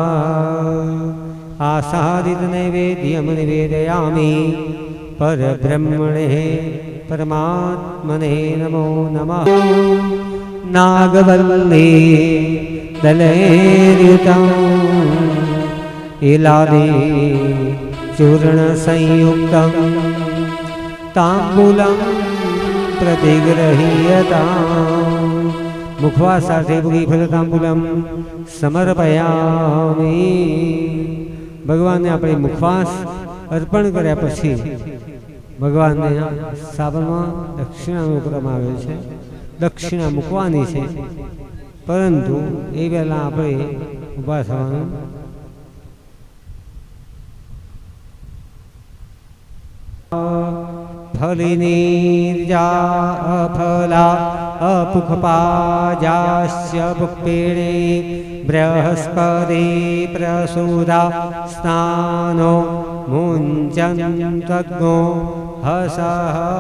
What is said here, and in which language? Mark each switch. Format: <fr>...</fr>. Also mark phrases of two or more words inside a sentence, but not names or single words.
<sa>आसादित नैवेद्यं निवेदयामि परब्रह्मणे परमात्मने नमो नमः नागवल्ली दलैर्युतं इलादि चूर्णसंयुक्तं ताम्बूलं प्रतिगृह्यताम् मुखवास સાથે ફલતાંબૂલમ</sa> <gu>સમર્પયામિ ભગવાનને આપણે મુખવાસ અર્પણ કર્યા પછી ભગવાનને સાબરમાં દક્ષિણા મૂકવામાં આવે છે દક્ષિણા મૂકવાની છે પરંતુ એ પહેલાં આપણે ઊભા થવાનું</gu> <sa>फलिनीर्जा अफला अपुखपाजास्य पुक्पिणे बृहस्पति प्रसूदा स्नानो मुञ्चन्त्वग्नो हसः</sa>